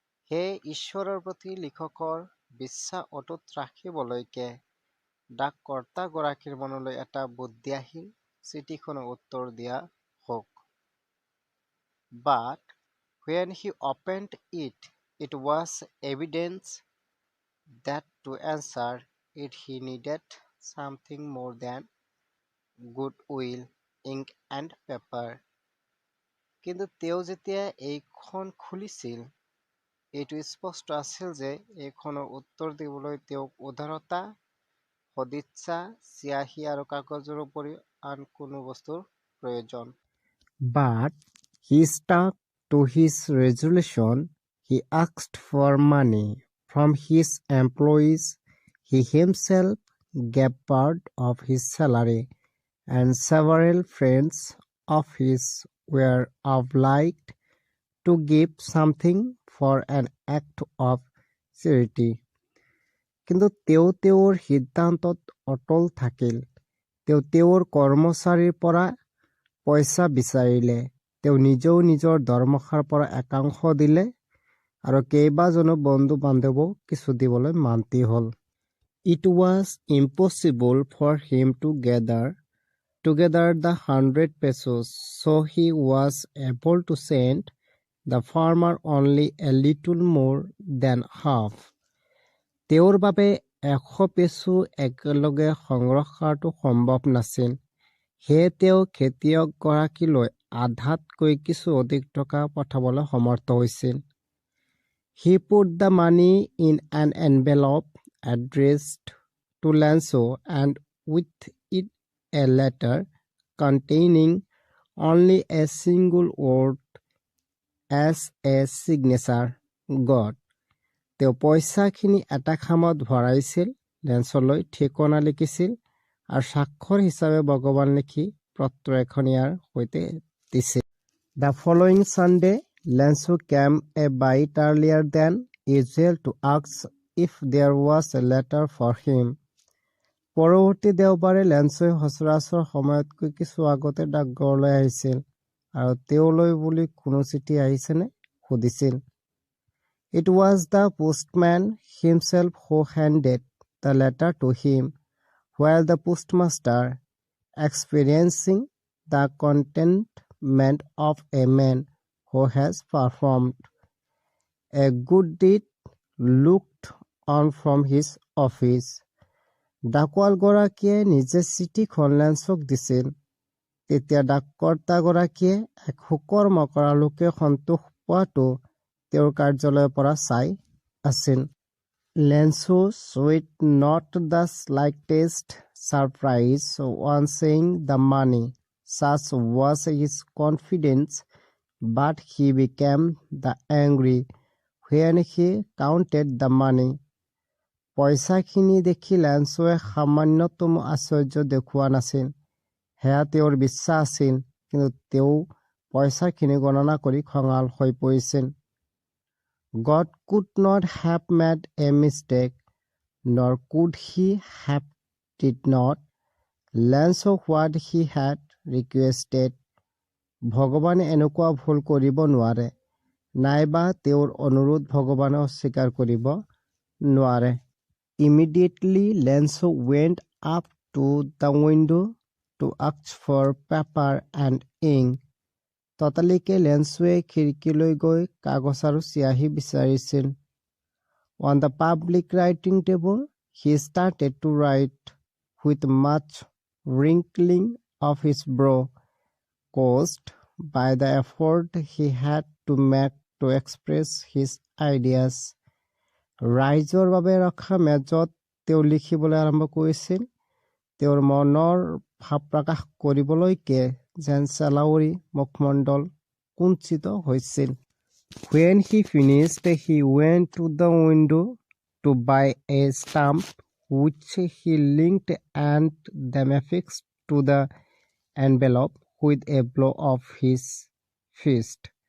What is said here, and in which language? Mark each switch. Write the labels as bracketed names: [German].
[Assamese] সেয়ে ঈশ্বৰৰ প্ৰতি লিখকৰ বিশ্বাস অটুট ৰাখিবলৈকে ডাককৰ্তাগৰাকীৰ মনলৈ এটা বুদ্ধি আহিল, চিঠিখনৰ উত্তৰ দিয়া হওক। [English] But when he opened it, it was evident that to answer it he needed something more than goodwill, ink and paper. [Assamese] কিন্তু তেওঁ যেতিয়া এইখন খুলিছিল, এইটো স্পষ্ট আছিল যে এইখনৰ উত্তৰ দিবলৈ তেওঁক উদাৰতা, সদিচ্ছা, চিয়াহী আৰু কাগজৰ উপৰি আন কোনো বস্তুৰ প্ৰয়োজন। [English] But he stuck to his resolution. He asked for money from his employees. He himself gave part of his salary, and several friends of his were obliged to give something for an act of charity. [Assamese] কিন্তু তেওঁ তেওঁৰ সিদ্ধান্তত অটল থাকিল। তেওঁ তেওঁৰ কৰ্মচাৰীৰ পৰা পইচা বিচাৰিলে। তেওঁ নিজেও নিজৰ দৰমহাৰ পৰা একাংশ দিলে আৰু কেইবাজনো বন্ধু বান্ধৱো কিছু দিবলৈ মান্তি হ'ল। [English] It was impossible for him to gather together the 100 pesos, so he was able to send the farmer only a little more than half. [Assamese] তেওঁৰ বাবে 100 পেছো একেলগে সংগ্ৰহ কৰাটো সম্ভৱ নাছিল। সেয়ে তেওঁ খেতিয়কগৰাকীলৈ আধাতকৈ কিছু অধিক টকা পঠাবলৈ সমৰ্থ হৈছিল। [English] He put the money in an envelope addressed to Lanso and with it a letter containing only a single word as a signature, God. [Assamese] তেওঁ পইচাখিনি এটা খামত ভৰাইছিল, লেন্সলৈ ঠিকনা লিখিছিল আৰু স্বাক্ষৰ হিচাপে ভগৱান লিখি পত্ৰ এখন ইয়াৰ সৈতে দিছিল। [English] The following Sunday, Lanso came a bit earlier than usual to ask if there was a letter for him. [Assamese] পৰৱৰ্তী দেওবাৰে লেন্সৱে সচৰাচৰ সময়তকৈ কিছু আগতে ডাকঘৰলৈ আহিছিল আৰু তেওঁলৈ বুলি কোনো চিঠি আহিছেনে সুধিছিল। [English] It was the postman himself who handed the letter to him, while the postmaster, experiencing the contentment of a man who has performed a good deed, looked on from his office. [Assamese] ডাকোৱালগৰাকীয়ে নিজে চিঠিখন লেন্সক দিছিল। তেতিয়া ডাককৰ্তাগৰাকীয়ে এক সুকৰ্ম কৰা লোকে সন্তোষ পোৱাটো তেওঁৰ কাৰ্যালয়ৰ পৰা চাই আছিল। [English] Lencho showed not the slightest surprise on seeing the money. Such was his confidence, but he became the angry when he counted the money. [Assamese] পইচাখিনি দেখি লেন্সোৱে সামান্যতম আশ্চৰ্য দেখুওৱা নাছিল। সেয়া তেওঁৰ বিশ্বাস আছিল, কিন্তু তেওঁ পইচাখিনি গণনা কৰি খঙাল হৈ পৰিছিল। [English] God could not have made a mistake, nor could he have did not lend what he had requested. [Assamese] ভগৱানে এনেকুৱা ভুল কৰিব নোৱাৰে, নাইবা তেওঁৰ অনুৰোধ ভগৱানে অস্বীকাৰ কৰিব নোৱাৰে। [English] Immediately Lenso went up to the window to ask for paper and ink. [Assamese] ততালিকে লেন্সৱে খিৰিকীলৈ গৈ কাগজ আৰু চিয়াহী বিচাৰিছিল। [English] On the public writing table, he started to write with much wrinkling of his brow, caused by the effort he had to make to express his ideas. [Assamese] ৰাইজৰ বাবে ৰখা মেজত তেওঁ লিখিবলৈ আৰম্ভ কৰিছিল। তেওঁৰ মনৰ ভাৱ প্ৰকাশ কৰিবলৈকে যেন চেলাউৰি মুখমণ্ডল কুঞ্চিত হৈছিল। [English] When he finished, he went to the window to buy a stamp, which he linked and then affixed to the envelope with a blow of his fist.